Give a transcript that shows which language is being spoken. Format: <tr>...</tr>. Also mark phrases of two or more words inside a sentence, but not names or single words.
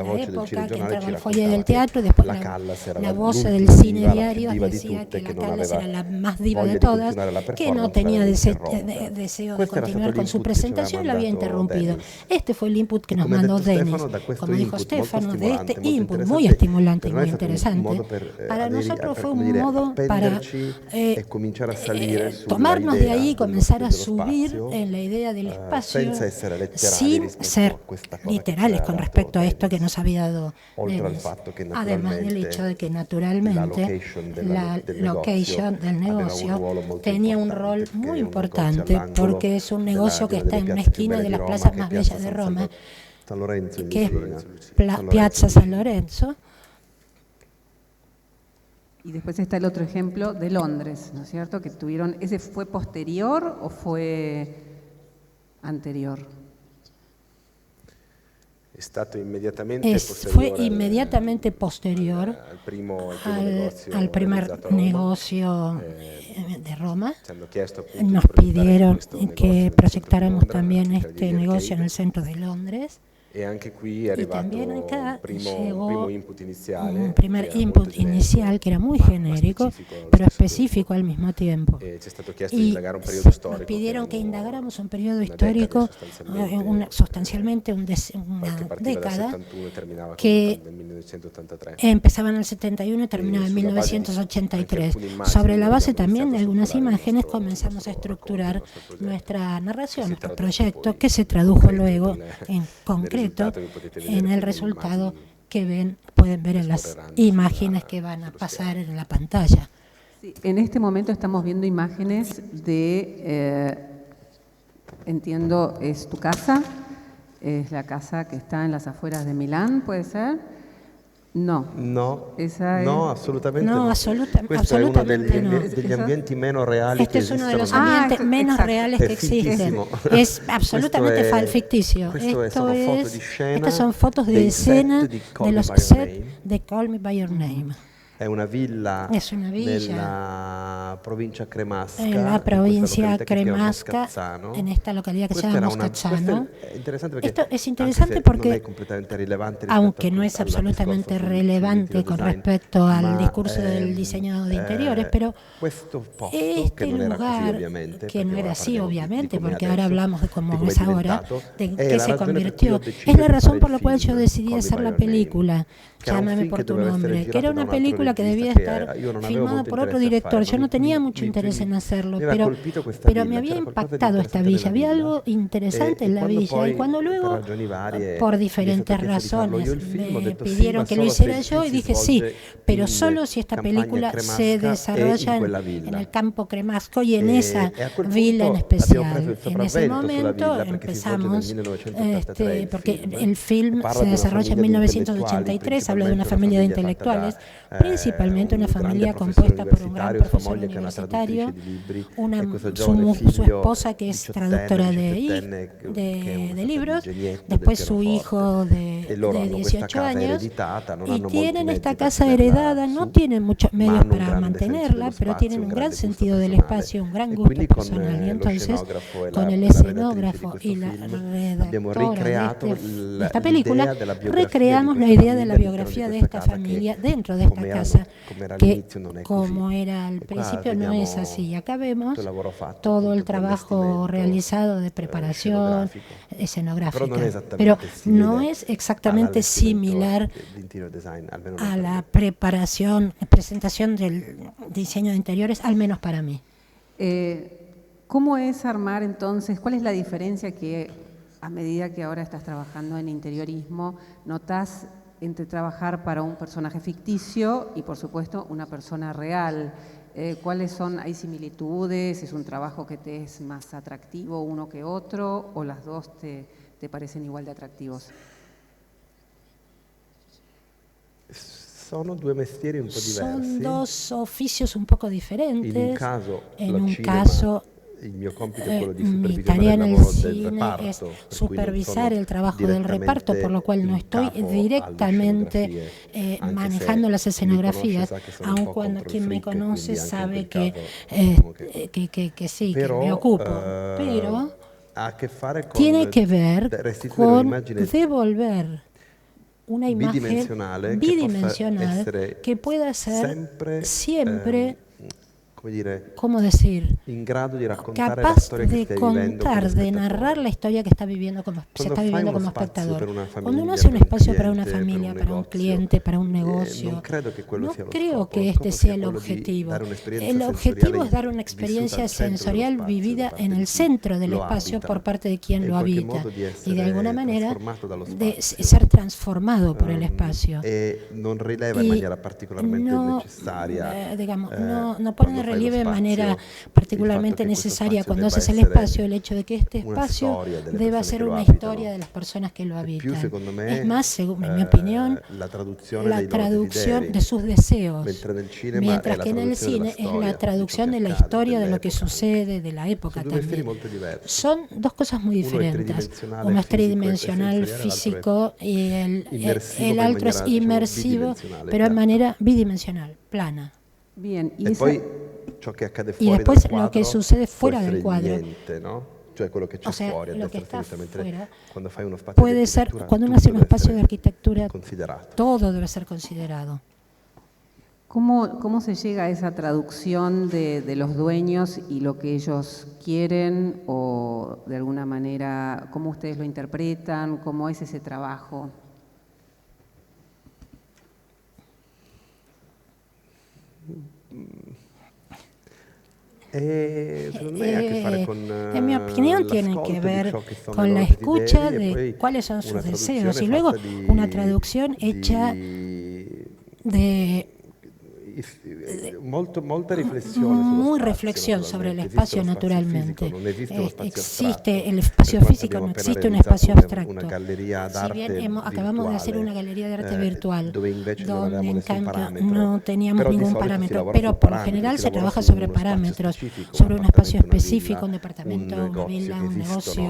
<it>la voce del</it> <es>época, que</es> <it>cinegiornale</it> <es>entraba</es> <it>ci al foyer del raccontava che teatro,</it> <es>y después</es> <it>la Callas era</it> <es>la voz del</es> <it>l'ultima</it> <es>cine</es> <it>diva, la</it> <es>diario</es> <it>più diva di</it> <es>decía</es> <it>tutte,</it> <es>que</es> <it>che la non Callas aveva</it> <es>era la más diva</es> <it>voglia</it> <es>de</es> <it>di</it> <es>todas,</es> <it>continuare la</it> <es>que no</es> <it>performance,</it> <es>tenía</es> <it>l'aveva interrotta.</it> <es>deseo de</es> <it>Questo era</it> <es>continuar</es> <it>stato</it> <es>con su</es> <it>l'input che ci aveva</it> <es>presentación y la había</es> <it>mandato</it> <es>interrumpido.</es> <it>Dennis.</it> <es>Este fue el input que</es> <it>E</it> <es>nos</es> <it>come ha</it> <es>mandó</es> <it>detto</it> <es>Dennis.</es> <it>Stefano, da questo</it> <es>Como dijo</es> <it>input molto</it> <es>Stefano, de</es> <it>stimolante,</it> <es>este</es> <it>molto</it> <es>input muy</es> <it>interessante,</it> <es>estimulante y</es> <it>per noi</it> <es>muy</es> <it>è stato un</it> <es>interesante,</es> <it>modo per</it> <es>para nosotros</es> <it>per,</it> <es>fue</es> <it>come</it> <es>un</es> <it>dire,</it> <es>modo para</es> <it>appenderci e cominciare a salire sulla</it> <es>tomarnos de</es> <it>idea</it> <es>ahí y</es> <it>dello</it> <es>comenzar a</es> <it>dello</it> <es>subir</es> <it>spazio,</it> <es>en la idea del espacio</es> <it>senza essere letterali</it> <es>sin</es> <it>rispetto</it> <es>ser</es> <it>a questa cosa che ci</it> <es>literales</es> <it>aveva</it> <es>con</es> <it>dato</it> <es>respecto a esto que</es> <it>Dennis.</it> <es>nos había dado</es> <it>Oltre al</it> <es>Dennis.</es> <it>fatto che</it> <es>Además del</es> <it>naturalmente</it> <es>hecho de que naturalmente</es> <it>la</it> <es>location del negocio</es> <it>aveva un ruolo molto</it> <es>tenía un</es> <it>importante,</it> <es>rol</es> <it>perché</it> <es>muy</es> <it>è un negozio</it> <es>importante</es> <it>all'angolo</it> <es>porque es un</es> <it>della-</it> <es>negocio</es> <it>di</it> <es>que</es> <it>una</it> <es>está</es> <it>delle</it> <es>en una</es> <it>piazze più</it> <es>esquina</es> <it>belle</it> <es>de</es> <it>di</it> <es>las</es> <it>Roma,</it> <es>plazas</es> <it>che è</it> <es>más</es> <it>Piazza</it> <es>bellas de</es> <it>San</it> <es>Roma,</es> <it>San Lorenzo in</it> <es>que es</es> <it>Lucina.</it> <es>Piazza San Lorenzo. Y después está el otro ejemplo de Londres, ¿no es cierto? Que tuvieron, ¿ese fue posterior o fue anterior?</es> <it>È stato immediatamente</it> <es>Fue</es> <it>posteriore</it> <es>inmediatamente posterior</es> <it>al primo negozio</it> <es>al primer</es> <it>realizzato a Roma.</it> <es>negocio de Roma.</es> <it>Ci hanno chiesto appunto di</it> <es>Nos</es> <it>progettare</it> <es>pidieron</es> <it>questo negozio</it> <es>que</es> <it>nel centro di</it> <es>proyectáramos</es> <it>Londra,</it> <es>también</es> <it>nella</it> <es>este</es> <it>Villa</it> <es>negocio en</es> <it>Arcade.</it> <es>el centro de Londres.</es> <it>E anche qui è arrivato</it> <es>también acá</es> <it>un primo</it> <es>llegó</es> <it>input iniziale,</it> <es>un primer</es> <it>che era</it> <es>input</es> <it>molto generico,</it> <es>inicial que era muy</es> <it>ma</it> <es>genérico,</es> <it>specifico allo</it> <es>pero</es> <it>stesso</it> <es>específico al mismo tiempo.</es> <it>tempo. Ci è stato chiesto di</it> <es>Y</es> <it>indagare un periodo storico.</it> <es>nos pidieron que</es> <it>erano</it> <es>indagáramos un periodo</es> <it>una</it> <es>histórico,</es> <it>decade,</it> <es>sustancialmente una</es> <it>che partiva dal</it> <es>década,</es> <it>71 e terminava</it> <es>que</es> <it>nel 1983.</it> <es>empezaba en el 71 y terminaba en</es> <it>sulla base di</it> <es>1983.</es> <it>anche alcune immagini</it> <es>Sobre la base</es> <it>abbiamo</it> <es>también de</es> <it>iniziato a</it> <es>algunas</es> <it>strutturare il</it> <es>imágenes</es> <it>nostro</it> <es>comenzamos a</es> <it>racconto,</it> <es>estructurar</es> <it>il nostro progetto.</it> <es>nuestra narración,</es> <it>Si</it> <es>nuestro</es> <it>traduce</it> <es>proyecto,</es> <it>poi</it> <es>que se tradujo</es> <it>concreto</it> <es>luego</es> <it>nel-</it> <es>en concreto</es> <it>risultato che potete vedere</it> <es>en el</es> <it>con le</it> <es>resultado</es> <it>immagini</it> <es>que pueden ver en las</es> <it>scorreranno</it> <es>imágenes</es> <it>sulla-</it> <es>que van a</es> <it>sullo</it> <es>pasar en la pantalla. Sí, en este momento estamos viendo imágenes de, entiendo, es tu casa, es la casa que está en las afueras de Milán, ¿puede ser? No. No, Esa no, es-</es> <it>assolutamente</it> <es>No, no.</es> <it>assoluta- Questo è uno assolutamente no. degli ambienti meno reali</it> <es>Este</es> <it>che</it> <es>es uno de</es> <it>esistono.</it> <es>los Ah, ambientes menos exacto. reales</es> <it>È</it> <es>que existen.</es> <it>fittissimo.</it> <es>Es absolutamente</es> <it>Questo è-</it> <es>ficticio.</es> <it>sono foto di scena</it> <es>Estas son fotos de</es> <it>dei</it> <es>escena</es> <it>set di Call</it> <es>de</es> <it>Me</it> <es>los</es> <it>By Your</it> <es>sets</es> <it>Name.</it> <es>de Call Me By Your Name.</es> <it>È una villa,</it> <es>Es una villa</es> <it>nella provincia cremasca,</it> <es>en la</es> <it>in questa</it> <es>provincia</es> <it>località che si chiama</it> <es>cremasca,</es> <it>Moscazzano.</it> <es>en esta localidad que se</es> <it>Questa</it> <es>llama</es> <it>era una-</it> <es>Moscazzano.</es> <it>questo è interessante perché,</it> <es>Esto es</es> <it>anche</it> <es>interesante</es> <it>se</it> <es>porque,</es> <it>non è completamente rilevante rispetto</it> <es>aunque no es</es> <it>al</it> <es>absolutamente</es> <it>discorso</it> <es>relevante</es> <it>sul</it> <es>con</es> <it>design,</it> <es>respecto al</es> <it>ma,</it> <es>discurso del diseño de interiores, pero</es> <it>questo posto,</it> <es>este</es> <it>che non era così</it> <es>lugar,</es> <it>ovviamente,</it> <es>que no</es> <it>perché</it> <es>era</es> <it>ora</it> <es>así</es> <it>parliamo</it> <es>obviamente,</es> <it>di come</it> <es>porque</es> <it>è</it> <es>ahora</es> <it>adesso,</it> <es>hablamos de</es> <it>di</it> <es>cómo</es> <it>come</it> <es>es</es> <it>è</it> <es>ahora,</es> <it>diventato,</it> <es>de</es> <it>è</it> <es>qué</es> <it>la</it> <es>se</es> <it>ragione per cui</it> <es>convirtió.</es> <it>ho deciso</it> <es>Es la</es> <it>di</it> <es>razón</es> <it>fare</it> <es>por</es> <it>il</it> <es>la cual</es> <it>film,</it> <es>yo decidí</es> <it>Call Me</it> <es>hacer</es> <it>By</it> <es>la</es> <it>Your Name,</it> <es>película,</es> <it>che era un</it> <es>Llámame</es> <it>film</it> <es>por</es> <it>che</it> <es>tu</es> <it>doveva essere</it> <es>nombre, que era</es> <it>girato da</it> <es>una</es> <it>un altro</it> <es>película que debía</es> <it>regista</it> <es>estar</es> <it>io non avevo</it> <es>filmada</es> <it>molto</it> <es>por otro</es> <it>interesse a</it> <es>director.</es> <it>fare,</it> <es>Yo no</es> <it>ma</it> <es>tenía</es> <it>mi-</it> <es>mucho</es> <it>mi-</it> <es>interés en hacerlo,</es> <it>mi aveva</it> <es>pero,</es> <it>colpito questa</it> <es>pero</es> <it>villa,</it> <es>me había</es> <it>c'era qualcosa di</it> <es>impactado esta</es> <it>interessante</it> <es>villa. Había</es> <it>nella</it> <es>algo</es> <it>villa.</it> <es>interesante en la</es> <it>quando</it> <es>villa.</es> <it>poi,</it> <es>Y cuando luego,</es> <it>per ragioni varie,</it> <es>por</es> <it>mi è</it> <es>diferentes</es> <it>stato chiesto di farlo io</it> <es>razones,</es> <it>il film, ho</it> <es>me</es> <it>detto sì,</it> <es>pidieron</es> <it>ma</it> <es>que lo</es> <it>solo se</it> <es>hiciera</es> <it>il</it> <es>yo</es> <it>film</it> <es>y</es> <it>si</it> <es>dije sí,</es> <it>svolge</it> <es>pero</es> <it>in</it> <es>solo si esta</es> <it>campagna</it> <es>película</es> <it>cremasca</it> <es>se</es> <it>e</it> <es>desarrolla</es> <it>in quella villa.</it> <es>en el campo cremasco y en</es> <it>E</it> <es>esa</es> <it>a quel</it> <es>villa en</es> <it>punto abbiamo</it> <es>especial.</es> <it>preso il</it> <es>En ese</es> <it>sopravvento sulla</it> <es>momento</es> <it>villa perché si svolge nel</it> <es>empezamos,</es> <it>1983 il</it> <es>porque</es> <it>film.</it> <es>el film</es> <it>Parla</it> <es>se</es> <it>di una</it> <es>desarrolla en famiglia di 1983, habla de una</es> <it>intellettuali,</it> <es>familia de</es> <it>principalmente una</it> <es>intelectuales,</es> <it>famiglia fatta</it> <es>principalmente una</es> <it>un grande</it> <es>familia</es> <it>professore</it> <es>compuesta por un gran</es> <it>universitario, sua</it> <es>profesor</es> <it>moglie che è una</it> <es>universitario,</es> <it>traduttrice di libri,</it> <es>una,</es> <it>e questo</it> <es>su,</es> <it>giovane</it> <es>su</es> <it>figlio</it> <es>esposa que es</es> <it>18enne,</it> <es>traductora</es> <it>17enne, che è</it> <es>de</es> <it>una sorta di</it> <es>libros,</es> <it>genietto</it> <es>después</es> <it>del</it> <es>su</es> <it>pianoforte.</it> <es>hijo</es> <it>E loro</it> <es>de</es> <it>hanno questa</it> <es>18</es> <it>casa</it> <es>años</es> <it>ereditata, non</it> <es>y</es> <it>hanno molti</it> <es>tienen esta</es> <it>mezzi per</it> <es>casa</es> <it>tenerla heredada, no su,</it> <es>tienen muchos</es> <it>ma</it> <es>medios</es> <it>hanno un</it> <es>para</es> <it>grande senso</it> <es>mantenerla,</es> <it>dello</it> <es>pero</es> <it>spazio,</it> <es>tienen</es> <it>un</it> <es>un gran</es> <it>grande gusto</it> <es>sentido del</es> <it>personale.</it> <es>espacio, un gran</es> <it>E</it> <es>gusto</es> <it>quindi</it> <es>con personal. Y</es> <it>lo</it> <es>entonces,</es> <it>scenografo e</it> <es>con el</es> <it>la</it> <es>escenógrafo</es> <it>redattrice</it> <es>y</es> <it>di</it> <es>la</es> <it>questo film abbiamo</it> <es>redactora</es> <it>ricreato</it> <es>de esta película,</es> <it>l'idea della biografia</it> <es>recreamos</es> <it>di</it> <es>la</es> <it>questa</it> <es>idea de la</es> <it>famiglia</it> <es>biografía de</es> <it>all'interno</it> <es>esta</es> <it>di questa</it> <es>familia</es> <it>casa</it> <es>dentro de</es> <it>che,</it> <es>esta casa,</es> <it>come era</it> <es>que</es> <it>all'inizio, non è così.</it> <es>como era al</es> <it>E qua</it> <es>principio no</es> <it>vediamo</it> <es>es así. Acá vemos</es> <it>tutto il lavoro fatto,</it> <es>todo el</es> <it>appunto, di</it> <es>trabajo</es> <it>allestimento,</it> <es>realizado de preparación</es> <it>scenografico.</it> <es>escenográfica,</es> <it>Però non è</it> <es>pero</es> <it>esattamente simile</it> <es>no es exactamente</es> <it>all'allestimento</it> <es>similar</es> <it>di</it> <en>interior design,</en> <it>almeno non</it> <es>a</es> <it>per</it> <es>la</es> <it>me.</it> <es>preparación, presentación del diseño de interiores, al menos para mí. ¿Cómo es armar entonces? ¿Cuál es la diferencia que a medida que ahora estás trabajando en interiorismo notas entre trabajar para un personaje ficticio y por supuesto una persona real? ¿Cuáles son? ¿Hay similitudes? ¿Es un trabajo que te es más atractivo uno que otro? ¿O las dos te parecen igual de atractivos?</es> <it>Sono due mestieri un po' diversi.</it> <es>Son dos oficios un poco diferentes.</es> <it>In un caso,</it> <es>en</es> <it>lo</it> <es>un</es> <it>cinema,</it> <es>caso,</es> <it>il mio compito è quello di</it> <es>mi</es> <it>supervisionare</it> <es>tarea</es> <it>il</it> <es>en el</es> <it>lavoro del</it> <es>cine</es> <it>reparto,</it> <es>es</es> <it>per cui non</it> <es>supervisar</es> <it>sono</it> <es>el trabajo del reparto, por lo cual no</es> <it>in</it> <es>estoy</es> <it>capo alle</it> <es>directamente</es> <it>scenografie, anche</it> <es>manejando</es> <it>se</it> <es>las</es> <it>chi mi conosce</it> <es>escenografías,</es> <it>sa che sono un</it> <es>aun</es> <it>po'</it> <es>cuando</es> <it>contro il</it> <es>quien me</es> <it>freak, quindi</it> <es>conoce</es> <it>anche in</it> <es>sabe</es> <it>quel caso, diciamo</it> <es>que sí,</es> <it>però,</it> <es>que me ocupo. Pero</es> <it>ha a che fare con</it> <es>tiene que ver</es> <it>restituire</it> <es>con</es> <it>un'immagine</it> <es>devolver una imagen</es> <it>bidimensionale</it> <es>bidimensional</es> <it>essere</it> <es>que pueda ser siempre,</es> <it>come dire,</it> <es>¿cómo decir?,</es> <it>in grado di raccontare la</it> <es>capaz</es> <it>storia che</it> <es>de</es> <it>stai vivendo come</it> <es>contar, de narrar</es> <it>spettatore.</it> <es>la historia que está viviendo como, se</es> <it>Quando</it> <es>está</es> <it>fai</it> <es>viviendo</es> <it>uno</it> <es>como</es> <it>spazio</it> <es>espectador.</es> <it>per una</it> <es>Cuando uno</es> <it>famiglia,</it> <es>hace un</es> <it>per un</it> <es>espacio para una</es> <it>cliente,</it> <es>familia,</es> <it>per un</it> <es>para un</es> <it>negozio,</it> <es>cliente, para un negocio,</es> <it>non credo che quello</it> <es>no</es> <it>sia lo</it> <es>creo</es> <it>scopo.</it> <es>que</es> <it>Lo</it> <es>este</es> <it>scopo</it> <es>sea</es> <it>sia</it> <es>el</es> <it>quello di</it> <es>objetivo.</es> <it>dare un'esperienza</it> <es>El objetivo</es> <it>sensoriale</it> <es>es dar una</es> <it>vissuta</it> <es>experiencia</es> <it>al centro dello</it> <es>sensorial</es> <it>spazio, da</it> <es>vivida</es> <it>parte</it> <es>en</es> <it>di</it> <es>el</es> <it>chi</it> <es>centro del</es> <it>lo</it> <es>espacio</es> <it>abita,</it> <es>por parte de quien</es> <it>e in</it> <es>lo</es> <it>qualche</it> <es>habita</es> <it>modo di</it> <es>y de alguna</es> <it>essere</it> <es>manera</es> <it>trasformato dallo</it> <es>de</es> <it>spazio.</it> <es>ser transformado por el espacio.</es> <it>E non rileva in</it> <es>Y</es> <it>maniera particolarmente</it> <es>no,</es> <it>necessaria,</it> <es>digamos, no pone</es> <it>quando</it> <es>de</es> <it>fai lo</it> <es>relieve de</es> <it>spazio,</it> <es>manera</es> <it>il</it> <es>particularmente</es> <it>fatto che questo</it> <es>necesaria</es> <it>spazio</it> <es>cuando</es> <it>debba</it> <es>haces el</es> <it>essere</it> <es>espacio el hecho de que este</es> <it>una</it> <es>espacio</es> <it>storia delle</it> <es>deba</es> <it>persone</it> <es>ser</es> <it>che lo</it> <es>una</es> <it>abitano.</it> <es>historia de las personas que lo</es> <it>E più,</it> <es>habitan.</es> <it>secondo me,</it> <es>Es más, según en mi opinión,</es> <it>la traduzione</it> <es>la</es> <it>dei loro</it> <es>traducción</es> <it>desideri,</it> <es>de sus deseos,</es> <it>mentre nel cinema</it> <es>mientras</es> <it>è la</it> <es>que en el</es> <it>traduzione della</it> <es>cine es</es> <it>storia,</it> <es>la traducción</es> <it>di</it> <es>de</es> <it>ciò</it> <es>la</es> <it>che accade,</it> <es>historia de lo que</es> <it>dell'epoca.</it> <es>sucede, de la época</es> <it>Sono due mestieri</it> <es>también.</es> <it>molto diversi.</it> <es>Son dos cosas muy</es> <it>Uno è</it> <es>diferentes.</es> <it>tridimensionale,</it> <es>Uno es</es> <it>fisico e</it> <es>tridimensional,</es> <it>sensoriale,</it> <es>físico, y</es> <it>immersivo,</it> <es>el</es> <it>ma in</it> <es>otro es</es> <it>maniera, diciamo,</it> <es>inmersivo,</es> <it>bidimensionale,</it> <es>pero en</es> <it>piatta.</it> <es>manera bidimensional, plana. Bien, y</es> <it>E</it> <es>esa-</es> <it>poi ciò che accade</it> <es>Y</es> <it>fuori</it> <es>después</es> <it>dal</it> <es>lo</es> <it>quadro</it> <es>que sucede</es> <it>può</it> <es>fuera</es> <it>essere</it> <es>del</es> <it>il</it> <es>cuadro.</es> <it>niente, no? Cioè quello che c'è</it> <es>O sea,</es> <it>fuori a</it> <es>lo que</es> <it>destra e a</it> <es>está</es> <it>sinistra, mentre</it> <es>fuera</es> <it>quando fai uno spazio di</it> <es>puede ser,</es> <it>architettura,</it> <es>cuando uno</es> <it>tutto</it> <es>hace un</es> <it>deve</it> <es>espacio de</es> <it>essere</it> <es>arquitectura,</es> <it>considerato.</it> <es>todo debe ser considerado. ¿Cómo se llega a esa traducción de los dueños y lo que ellos quieren o de alguna manera cómo ustedes lo interpretan, cómo es ese trabajo?</es> <it>Secondo me ha a che fare con</it> <es>en mi opinión tiene</es> <it>l'ascolto</it> <es>que</es> <it>di</it> <es>ver</es> <it>ciò che sono</it> <es>con</es> <it>i</it> <es>la</es> <it>loro</it> <es>escucha</es> <it>desideri e poi</it> <es>de cuáles son</es> <it>una</it> <es>sus</es> <it>traduzione</it> <es>deseos y luego</es> <it>fatta di-</it> <es>una traducción hecha de</es> <it>molta riflessione sullo</it> <es>muy</es> <it>spazio,</it> <es>reflexión sobre el</es> <it>naturalmente.</it> <es>espacio</es> <it>Esiste lo spazio</it> <es>naturalmente.</es> <it>fisico, non esiste lo spazio</it> <es>Existe</es> <it>astratto.</it> <es>el espacio</es> <it>Per quanto</it> <es>físico,</es> <it>abbiamo</it> <es>no</es> <it>appena</it> <es>existe un</es> <it>realizzato</it> <es>espacio</es> <it>una</it> <es>abstracto.</es> <it>galeria</it> <es>Si</es> <it>d'arte</it> <es>bien acabamos de hacer una galería de arte virtual,</es> <it>dove invece non</it> <es>donde</es> <it>avevamo</it> <es>en</es> <it>nessun</it> <es>cambio</es> <it>parametro,</it> <es>no teníamos</es> <it>però di</it> <es>ningún</es> <it>solito si</it> <es>parámetro,</es> <it>lavora</it> <es>pero</es> <it>su</it> <es>por lo</es> <it>parametri,</it> <es>general</es> <it>si</it> <es>se</es> <it>lavora</it> <es>trabaja</es> <it>su</it> <es>sobre</es> <it>uno spazio</it> <es>parámetros,</es> <it>specifico,</it> <es>sobre un espacio</es> <it>appartamento, una</it> <es>específico,</es> <it>villa,</it> <es>un departamento,</es> <it>un</it> <es>una</es> <it>negozio</it> <es>villa,</es> <it>che</it> <es>un</es> <it>esistono,</it> <es>negocio</es>